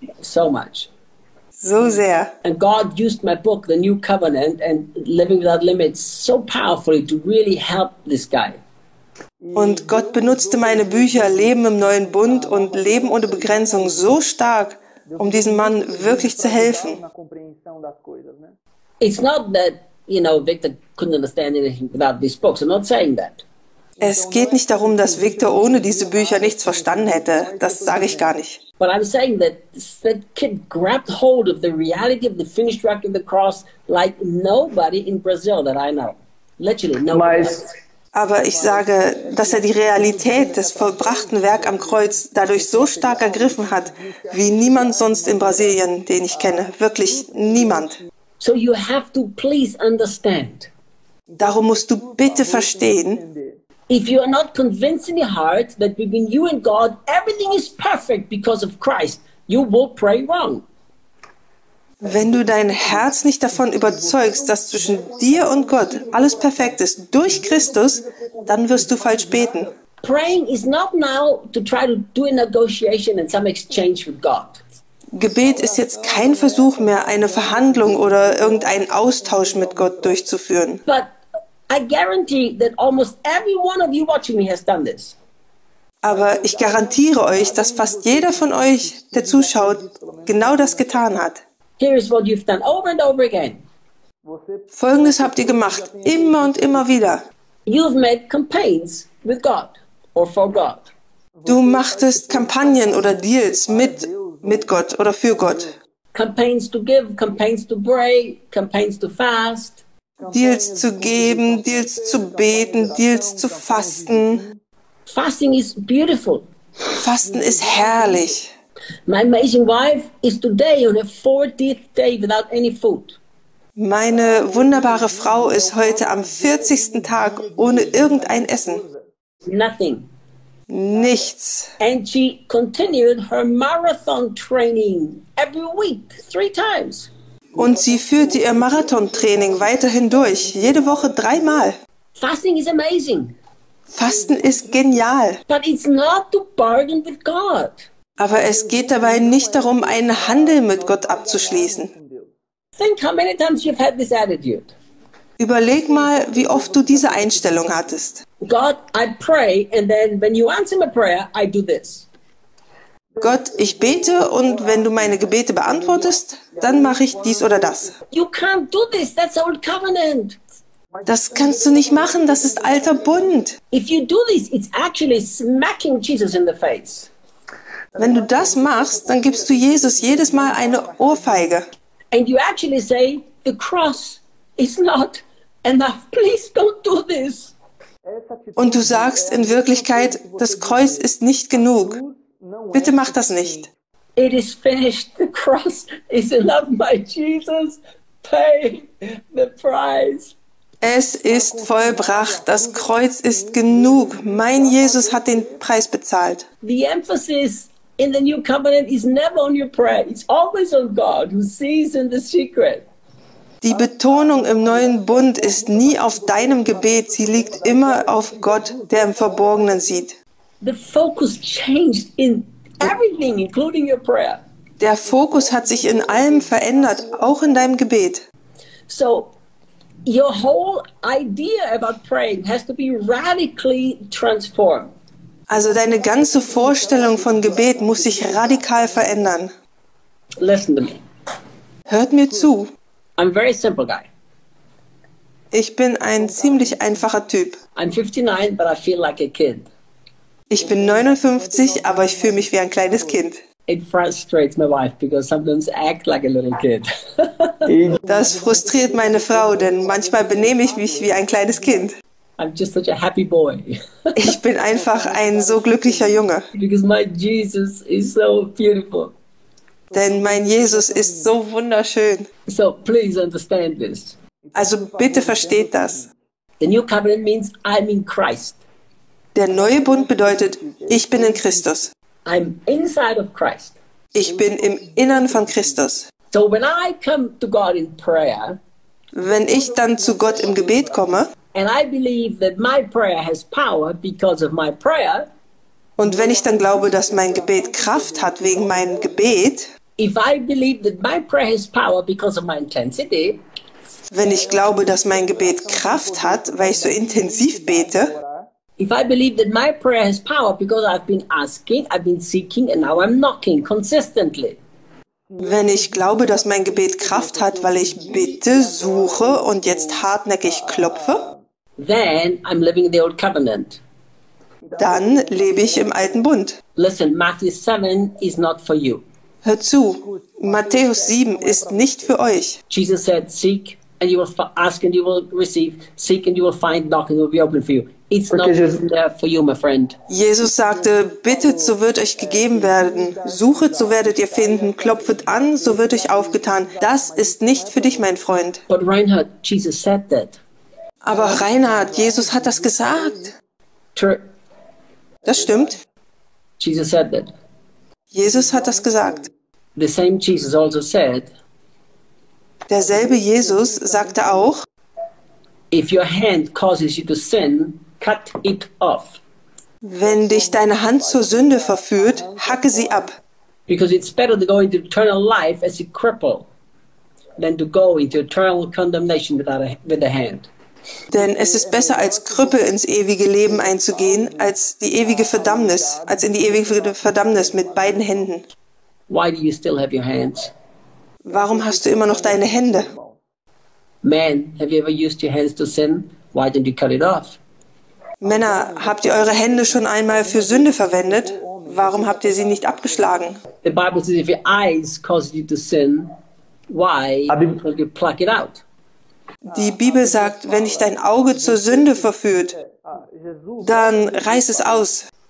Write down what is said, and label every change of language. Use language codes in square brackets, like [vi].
[en] So much. [de] So sehr. [en] And God used my book, The New Covenant, and Living Without Limits, so powerfully to really help this guy. [de] Und Gott benutzte meine Bücher Leben im Neuen Bund und Leben ohne Begrenzung so stark, um diesem Mann wirklich zu helfen. [en] It's not that, you know, Victor couldn't understand anything without these books. I'm not saying that. [de] Es geht nicht darum, dass Victor ohne diese Bücher nichts verstanden hätte. Das sage ich gar nicht. [en] But I'm saying that that kid grabbed hold of the reality of the finished work of the cross like nobody in Brazil that I know. Literally nobody. [de] Aber ich sage, dass die Realität des vollbrachten Werk am Kreuz dadurch so stark ergriffen hat, wie niemand sonst in Brasilien, den ich kenne. Wirklich niemand. [en] So you have to please understand. [de] Darum musst du bitte verstehen. [en] If you are not convinced in your heart that between you and God everything is perfect because of Christ, you will pray wrong. [de] Wenn du dein Herz nicht davon überzeugst, dass zwischen dir und Gott alles perfekt ist durch Christus, dann wirst du falsch beten. [en] Praying is not now to try to do a negotiation and some exchange with God. [de] Gebet ist jetzt kein Versuch mehr, eine Verhandlung oder irgendeinen Austausch mit Gott durchzuführen. [en] But I guarantee that almost every one of you watching me has done this. [de] Aber ich garantiere euch, dass fast jeder von euch, der zuschaut, genau das getan hat. [en] Here is what you've done over and over again. [de] Folgendes habt ihr gemacht, immer und immer wieder. [en] You've made campaigns with God or for God. [de] Du machtest Kampagnen oder Deals mit Gott oder für Gott. [en] Campaigns to give, campaigns to pray, campaigns to fast. [de] Deals zu geben, Deals zu beten, Deals zu fasten. [en] Fasting is beautiful. [de] Fasten ist herrlich. [en] My amazing wife is today on her 40th day without any food. [de] Meine wunderbare Frau ist heute am 40. Tag ohne irgendein Essen. [en] Nothing. [de] Nichts. [en] And she continued her marathon training every week, 3 times. [de] Und sie führte ihr Marathontraining weiterhin durch, jede Woche 3 Mal. [en] Fasting is amazing. [de] Fasten ist genial. [en] But it's not to bargain with God. [de] Aber es geht dabei nicht darum, einen Handel mit Gott abzuschließen. [en] Think how many times you've had this attitude. [de] Überleg mal, wie oft du diese Einstellung hattest. [en] God, I pray, and then when you answer my prayer, I do this. [de] Gott, ich bete und wenn du meine Gebete beantwortest, dann mache ich dies oder das. [en] You can't do this. That's old covenant. [de] Das kannst du nicht machen, das ist alter Bund. [en] If you do this, it's actually smacking Jesus in the face. [de] Wenn du das machst, dann gibst du Jesus jedes Mal eine Ohrfeige. [en] And you actually say, the cross is not enough. Please don't do this. [de] Und du sagst in Wirklichkeit, das Kreuz ist nicht genug. Bitte mach das nicht. [en] It is finished. The cross is enough, my Jesus. Pay the price. [de] Es ist vollbracht. Das Kreuz ist genug. Mein Jesus hat den Preis bezahlt. [en] The emphasis in the new covenant is never on your prayer. It's always on God who sees in the secret. [de] Die Betonung im neuen Bund ist nie auf deinem Gebet, sie liegt immer auf Gott, der im Verborgenen sieht. [en] The focus changed in everything, including your prayer. [de] Der Fokus hat sich in allem verändert, auch in deinem Gebet. [en] So, your whole idea about praying has to be radically transformed. [de] Also deine ganze Vorstellung von Gebet muss sich radikal verändern. [en] Listen to me. [de] Hört mir zu. [en] I'm a very simple guy. [de] Ich bin ein ziemlich einfacher Typ. [en] I'm 59, but I feel like a kid. [de] Ich bin 59, aber ich fühle mich wie ein kleines Kind. [en] It frustrates my wife because sometimes I act like a little kid. [de] Das frustriert meine Frau, denn manchmal benehme ich mich wie ein kleines Kind. [en] I'm just such a happy boy. [de] Ich bin einfach ein so glücklicher Junge. [en] Because my Jesus is so beautiful. [de] Denn mein Jesus ist so wunderschön. [en] So, please understand this. [de] Also bitte versteht das. [en] The new covenant means I'm in Christ. [de] Der neue Bund bedeutet, ich bin in Christus. [en] I'm inside of Christ. [de] Ich bin im Innern von Christus. [en] So when I come to God in prayer, [de] wenn ich dann zu Gott im Gebet komme, [en] and I believe that my prayer has power because of my prayer, [de] und wenn ich dann glaube, dass mein Gebet Kraft hat wegen meinem Gebet, [en] if I believe that my prayer has power because of my intensity, [de] wenn ich glaube, dass mein Gebet Kraft hat, weil ich so intensiv bete, [en] if I believe that my prayer has power because I've been asking, I've been seeking and now I'm knocking consistently, [de] wenn ich glaube, dass mein Gebet Kraft hat, weil ich bitte, suche und jetzt hartnäckig klopfe, [en] then I'm living in the old covenant. [de] Dann lebe ich im alten Bund. [en] Listen, Matthew 7 is not for you. [de] Hör zu, Matthäus 7 ist nicht für euch. [en] Jesus said, seek and you will ask and you will receive. Seek and you will find, knock and it will be open for you. It's not there for you, my friend. [de] Jesus sagte, bittet, so wird euch gegeben werden. Suchet, so werdet ihr finden. Klopfet an, so wird euch aufgetan. Das ist nicht für dich, mein Freund. [en] But Reinhard, Jesus said that. [de] Aber Reinhard, Jesus hat das gesagt. Das stimmt. [en] Jesus said that. [de] Jesus hat das gesagt. [en] The same Jesus also said, [de] derselbe Jesus sagte auch, [en] if your hand causes you to sin, cut it off. [de] Wenn dich deine Hand zur Sünde verführt, hacke sie ab. [en] Because it's better to go into eternal life as a cripple than to go into eternal condemnation with a hand. [de] Denn es ist besser, als Krüppel ins ewige Leben einzugehen, als in die ewige Verdammnis mit beiden Händen. [en] Why do you still have your hands? [de] Warum hast du immer noch deine Hände? [en] Man, have you ever used your hands to sin? Why didn't you cut it off? [de] Männer, habt ihr eure Hände schon einmal für Sünde verwendet? Warum habt ihr sie nicht abgeschlagen? [en] The Bible says, if your eyes cause you to sin, why don't you pluck it out? [de] Die Bibel sagt, wenn dich dein Auge zur Sünde verführt, dann reiß es aus.